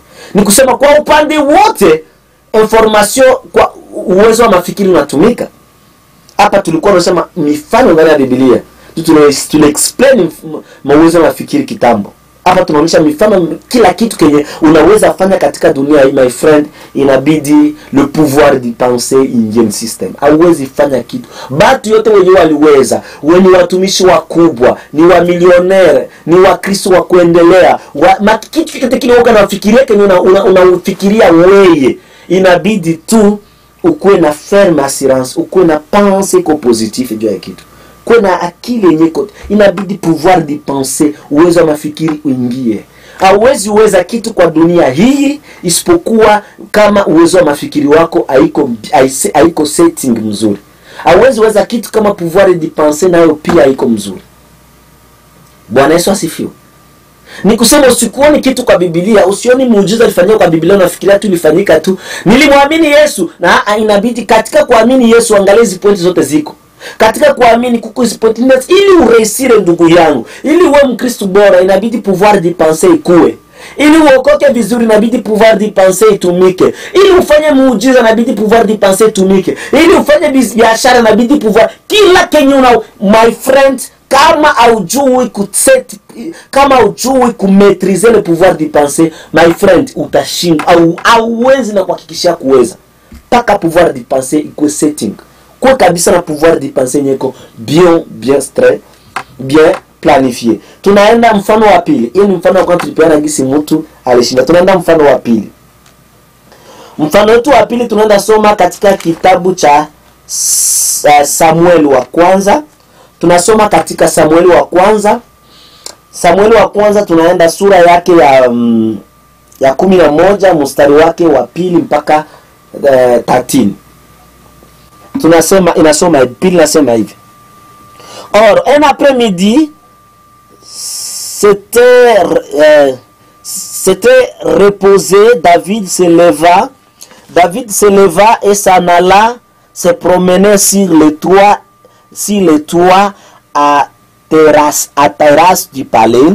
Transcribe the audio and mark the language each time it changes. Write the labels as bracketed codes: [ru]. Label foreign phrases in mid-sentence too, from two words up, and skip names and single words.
[sw] Ni kusema kwa upande wote information, kwa uwezo wa mafikiri unatumika. Hapa tulikuwa tunasema mifano ndani ya Biblia, explain uwezo wa mafikiri kitambo. Hapa tunaonyesha mifano kila kitu kenye unaweza fanya katika dunia hii, [en] my friend. [fr] Inabidi le pouvoir de penser [en] in system. [sw] Hauwezi fanya kitu. Batu yote wenye waliweza, wenye watumishi wakubwa, ni wa millionaire, ni wa Kristo wa kuendelea, kitu kile kile unafikiria kenye unafikiria wewe, inabidi tu ukuwe na [fr] ferme assurance, [sw] ukuwe na [fr] pensée positive [sw] juu ya kitu. Kuna akili yenye kote, inabidi [fr] pouvoir de penser, [sw] uwezo wa mafikiri uingie. Hauwezi uweza kitu kwa dunia hii isipokuwa kama uwezo wa mafikiri wako haiko setting mzuri. Hauwezi uweza kitu kama [fr] pouvoir de penser [sw] nayo pia haiko mzuri. Bwana Yesu asifiwe. Ni kusema usikuoni kitu kwa Biblia, usioni muujiza ulifanyika kwa Biblia unafikiria tu ilifanyika tu. Nilimwamini Yesu, na inabidi katika kuamini Yesu angalia hizo pointi zote ziko. Katika kuamini kuko spotiness, ili ureisire ndugu yangu, ili uwe Mkristo bora, inabidi [fr] pouvoir de penser [sw] ikue. Ili uokoke vizuri, inabidi [fr] pouvoir de penser [sw] itumike. Ili ufanye muujiza, inabidi [fr] pouvoir de penser [sw] itumike. Ili ufanye biashara, inabidi pouvoir. Kila kenye [en] my friend, [sw] kama haujui kuset, kama haujui kumaîtriser [fr] le pouvoir de penser, [en] my friend, [sw] utashinda au hauwezi na kuhakikisha kuweza. Paka [fr] pouvoir de penser [sw] iko setting. Kwa kabisa na [fr] pouvoir de penser [sw] nyeko [fr] bien planifier. [sw] Tunaenda mfano wa pili. Hii ni mfano wa kwanza tulipeana gisi mtu alishinda. Tunaenda mfano wa pili. Mfano wetu wa pili tunaenda soma katika kitabu cha Samueli wa kwanza. Tunasoma katika Samueli wa kwanza. Samueli wa kwanza tunaenda sura yake ya 11 mstari wake wa pili mpaka 13. Tunasema inasoma pili nasema hivi. [fr] Or un après-midi s'était reposé, David se leva et s'en alla se promener sur le toit à terrasse du palais.